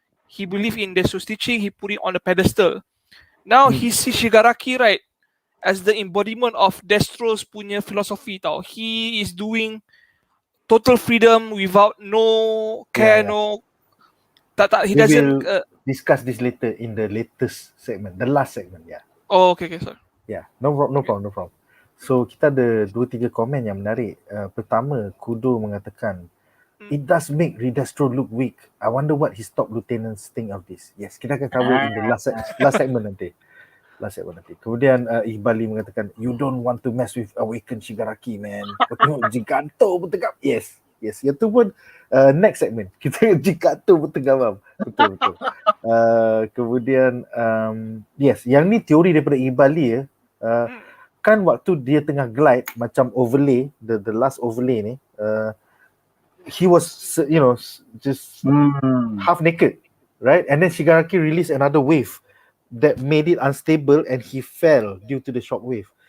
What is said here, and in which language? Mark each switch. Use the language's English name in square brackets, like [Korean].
[English] He believed in Destro's teaching, he put it on the pedestal. Now he sees Shigaraki, right, as the embodiment of Destro's punya philosophy tau. He is doing total freedom without no care, no he doesn't discuss this later in the latest segment, the last segment, yeah. Oh, okay, sorry. Yeah, no problem. [Malay] So kita ada 2-3 komen yang menarik. [English] Pertama, Kudo mengatakan it does make RE-DESTRO look weak. I wonder what his top lieutenants think of this. Yes, kita akan cover in the last segment nanti. Kemudian Iqbali mengatakan you don't want to mess with awakened Shigaraki, man. [Malay] Tengok Giganto bertegap. Yes. Yang tu pun next segment. Kita Giganto bertegap. Betul. Kemudian yes, yang ni teori daripada Iqbali ya. [English] Kan waktu dia tengah glide macam overlay, the last overlay ni, he was just half naked, right? And then Shigaraki released another wave that made it unstable and he fell due to the shock wave.